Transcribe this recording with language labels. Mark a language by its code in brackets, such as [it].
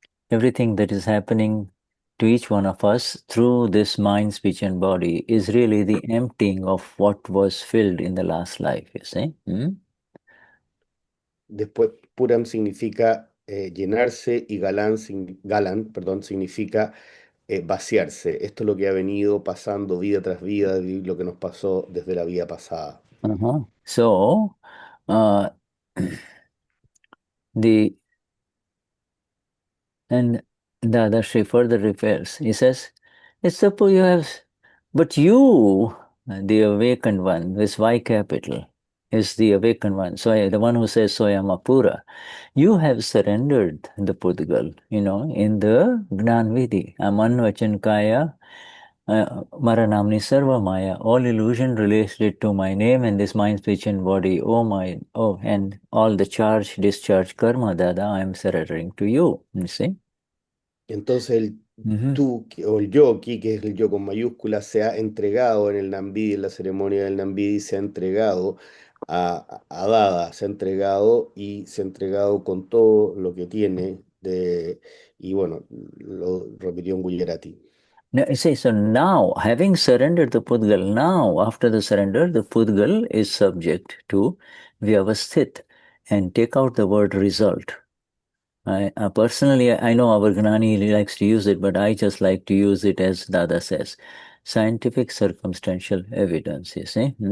[en] everything that is happening to each one of us through this mind, speech, and body is really the emptying of what was filled in the last life, you see. [es] Después, Puram significa llenarse y Galan, perdón, significa vaciarse. Esto es lo que ha venido pasando vida tras vida, y lo que nos pasó desde la vida pasada. [en] So, the and Dadashri further refers. He says, it's suppose you have, but you, the awakened one, this Y capital, is the awakened one. So the one who says Soyamapura, you have surrendered the pudgal, in the Gnan Vidhi. Amanvachan Kaya Maranamni Sarva Maya, all illusion related to my name and this mind, speech, and body. And all the charge, discharge, karma, Dada, I am surrendering to you. You see? [es] Entonces el tú o el yo aquí, que es el yo con mayúscula, se ha entregado en el Nambidi, en la ceremonia del Nambidi, se ha entregado a Dada, se ha entregado con todo lo que tiene y bueno, lo repitió en Gujarati. [en] Now, you see, so now, having surrendered the pudgal, now after the surrender, the pudgal is subject to vyavasthit. And take out the word result. Personally, I know our Gnani likes to use it, but I just like to use it as Dada says, scientific circumstantial evidence, you see.